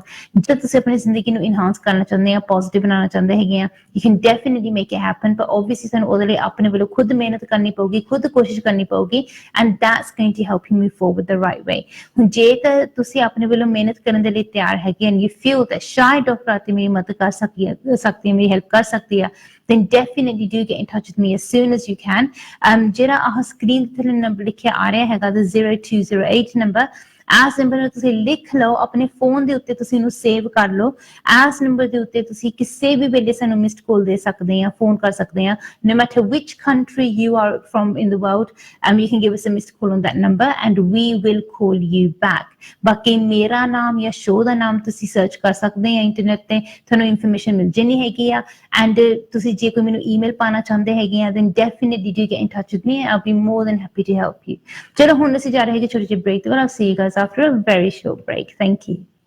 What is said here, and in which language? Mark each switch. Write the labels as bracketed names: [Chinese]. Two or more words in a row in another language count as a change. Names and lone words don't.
[Punjabi] ਜੇ ਤੁਸੀਂ ਆਪਣੀ ਜ਼ਿੰਦਗੀ ਨੂੰ ਇਨਹਾਂਸ ਕਰਨਾ ਚਾਹੁੰਦੇ ਆ, ਪੋਜ਼ਿਟਿਵ ਬਣਾਉਣਾ ਚਾਹੁੰਦੇ ਹੈਗੇ ਆ, [English] you can definitely make it happen. [Punjabi] ਪਰ ਓਬਵੀਅਸਲੀ ਸਾਨੂੰ ਉਹਦੇ ਲਈ ਆਪਣੇ ਵੱਲੋਂ ਖੁਦ ਮਿਹਨਤ ਕਰਨੀ ਪਊਗੀ, ਖੁਦ ਕੋਸ਼ਿਸ਼ ਕਰਨੀ ਪਊਗੀ, [English] and that's going to help you move forward the right way. [Punjabi] ਹੁਣ ਜੇ ਤਾਂ ਤੁਸੀਂ ਆਪਣੇ ਵੱਲੋਂ ਮਿਹਨਤ ਕਰਨ ਦੇ ਲਈ ਤਿਆਰ ਹੈਗੇ [English] and you feel that [Punjabi] ਸ਼ਾਇਦ ਡਾਕਟਰ ਆਰਤੀ ਮੇਰੀ ਮਦਦ ਕਰ ਸਕਦੀ ਹੈ, ਮੇਰੀ ਹੈਲਪ ਕਰ ਸਕਦੀ ਆ, [English] then definitely do get in touch with me as soon as you can। [Punjabi] ਜਿਹੜਾ ਆਹ ਸਕਰੀਨ ਤੇ ਨੰਬਰ ਲਿਖਿਆ ਆ ਰਿਹਾ ਹੈਗਾ, the 0208 ਨੰਬਰ, ਇਸ ਨੰਬਰ ਨੂੰ ਤੁਸੀਂ ਲਿਖ ਲਓ, ਆਪਣੇ ਫੋਨ ਦੇ ਉੱਤੇ ਤੁਸੀਂ ਇਹਨੂੰ ਸੇਵ ਕਰ ਲਓ। ਇਸ ਨੰਬਰ ਦੇ ਉੱਤੇ ਤੁਸੀਂ ਕਿਸੇ ਵੀ ਵੇਲੇ ਸਾਨੂੰ [English] missed call [Punjabi] ਦੇ ਸਕਦੇ ਆ, ਫੋਨ ਕਰ ਸਕਦੇ ਆ, [English] no matter which country you are from in the world, you can give us a missed call on that number and we will call you back। [Punjabi] ਬਾਕੀ ਮੇਰਾ ਨਾਮ ਜਾਂ ਸ਼ੋਅ ਦਾ ਨਾਮ ਤੁਸੀਂ ਸਰਚ ਕਰ ਸਕਦੇ ਆ ਇੰਟਰਨੈਟ ਤੇ, ਤੁਹਾਨੂੰ ਇਨਫੋਰਮੇਸ਼ਨ ਮਿਲ ਜਾਣੀ ਹੈਗੀ ਆ। ਐਂਡ ਤੁਸੀਂ ਜੇ ਕੋਈ ਮੈਨੂੰ ਈਮੇਲ ਪਾਣਾ ਚਾਹੁੰਦੇ ਹੈਗੇ ਆ, [English] then definitely do get in touch with me, I'll be more than happy to help you। [Punjabi] ਚਲੋ ਹੁਣ ਅਸੀਂ ਜਾ ਰਹੇ ਹੈਗੇ ਛੋਟੇ ਜਿਹੇ ਬ੍ਰੇਕ ਤੇ, [English] I'll see you guys after a very short break। Thank you।